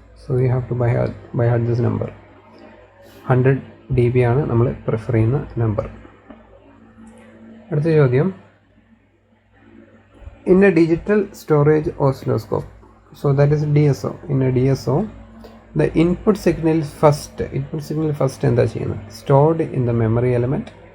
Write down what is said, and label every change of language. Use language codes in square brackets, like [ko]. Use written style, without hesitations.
[en] So we have to by heart this number. [ml] 100 dB ആണ് നമ്മൾ prefer ചെയ്യുന്ന number. അടുത്ത ചോദ്യം, [en] In a digital storage oscilloscope, so that is DSO. in a DSO the input signal first [ml] എന്താ ചെയ്യുന്നത്? [en] stored in the memory element,